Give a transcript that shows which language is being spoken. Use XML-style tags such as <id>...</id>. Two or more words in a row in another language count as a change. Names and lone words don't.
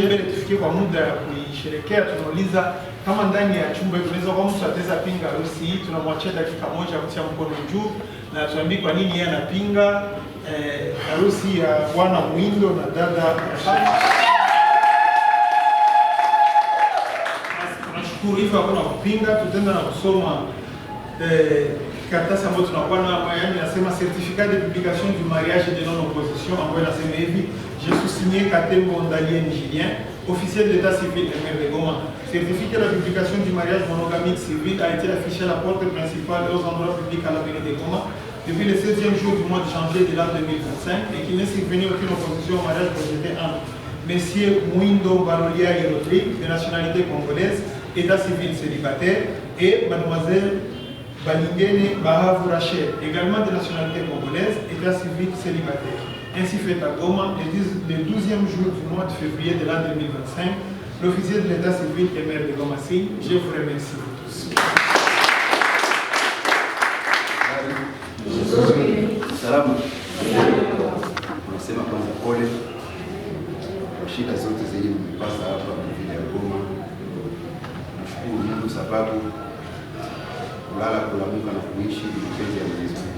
<sw>Mbele tufikie kwa muda ya kuisherekea, tunauliza kama ndani ya chumba tunaweza kwa mtu ataweza pinga harusi hii, tunamwachia dakika moja kutia mkono juu na tuambie kwa nini yeye anapinga harusi ya Bwana Mwindo na dada Rachel. Hivyo hakuna kupinga, tutaenda na kusoma karatasi ambayo tunakuwa na yani nasema</sw> <fr>certificat de publication du mariage de non opposition</fr> <sw>ambayo nasema hivi:</sw> <fr>je suis signé Katembo Ndalien Julien, officier de l'état civil de maire de Goma. Certificat de la publication du mariage monogamique civil a été affiché à la porte principale et aux endroits publics à la mairie de Goma depuis le 16e jour du mois de janvier de l'an 2025 et qu'il n'est survenu aucune opposition au mariage projeté entre Monsieur Mwindo Balolia Rodrigue, de nationalité congolaise, état civil célibataire, et Mademoiselle Balingene Bahavu Rachel, également de nationalité congolaise, état civil célibataire. Ainsi fait à Goma, le 12e jour du mois de février de l'an 2025, l'officier de l'état civil et maire de Goma signe. Je vous remercie tous.</fr> <sw>Salamu. Unasema kwanza pole kwa shida zote zenye mpasa hapa vile ya Goma. Nashukuru Mungu sababu kulala, kulamuka na kuishi ni mapenzi ya Mwenyezi Mungu.</sw>